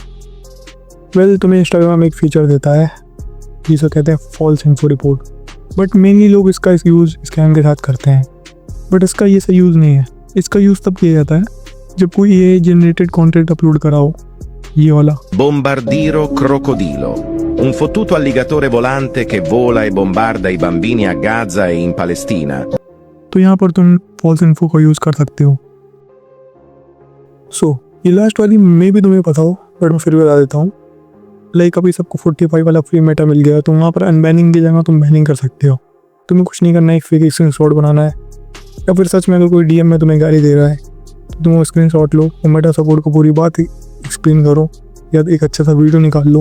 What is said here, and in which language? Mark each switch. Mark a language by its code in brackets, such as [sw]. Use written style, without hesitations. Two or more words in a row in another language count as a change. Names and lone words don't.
[hi] वैसे तुम्हें इंस्टाग्राम एक फीचर देता है जिसे कहते हैं [en] false info report, but mainly [hi] लोग इसका [en] use scam [hi] के साथ करते हैं। बट इसका ये सही यूज़ नहीं है। इसका यूज़ तब किया जाता है जब कोई [en] AI generated content upload [hi] कराओ, ये वाला। [it] Bombardiro crocodilo, un fottuto alligatore volante che vola e bombarda i bambini a Gaza e in Palestina. [hi] तो यहाँ पर तुम [en] false info [hi] का यूज़ कर सकते हो। ये लास्ट वाली मे भी तुम्हें पता हो, बट मैं फिर भी बता देता हूँ। लाइक अभी सबको 45 वाला फ्री मेटा मिल गया, तो वहाँ पर अनबैनिंग की जगह तुम बैनिंग कर सकते हो। तुम्हें कुछ नहीं करना है, एक [en] fake screenshot [hi] बनाना है, या फिर सच में अगर कोई DM में तुम्हें गाली दे रहा है तो तुम वो स्क्रीनशॉट लो और मेटा सपोर्ट को पूरी बात एक्सप्लेन करो, या एक अच्छा सा वीडियो निकाल लो।